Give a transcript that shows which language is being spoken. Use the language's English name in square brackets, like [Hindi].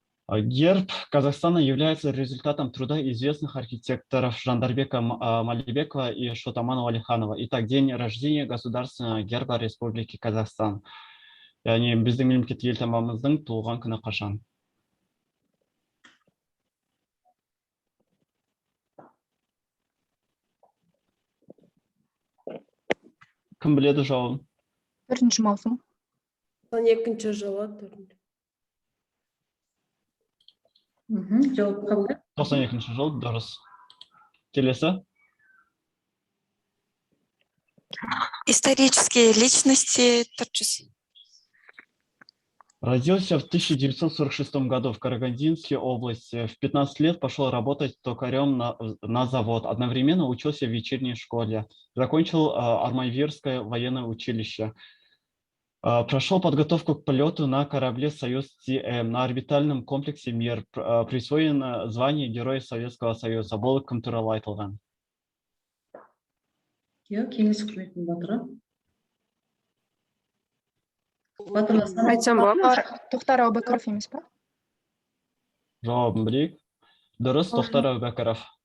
[Russian] Герб Казахстана является результатом труда известных архитекторов Жандарбека Малибекова и Шотамана Валиханова. Итак, день рождения государственного герба Республики Казахстан. [Kazakh] Яғни біздің мемлекеттік елтаңбамыздың туылған күні қашан? Кім біледі жауабын? 1 маусым. 92 жылы. Жауап қабылдайық. 92 жыл, дұрыс. Келесі? [Russian] Исторические личности 400. Родился в 1946 году в Карагандинской области. В 15 лет пошел работать токарем на завод. Одновременно учился в вечерней школе. Закончил Армавирское военное училище. Прошел подготовку к полету на корабле «Союз-ТМ» на орбитальном комплексе «Мир». Присвоено звание Героя Советского Союза. [Kazakh] Бұл кім туралы айтылған? Иә, кеңес үкіметінің батыры. Айтсам болады ма? Тоқтар Әубәкіров емес па? Жауабын білейік. Дұрыс, Тоқтар Әубәкіров.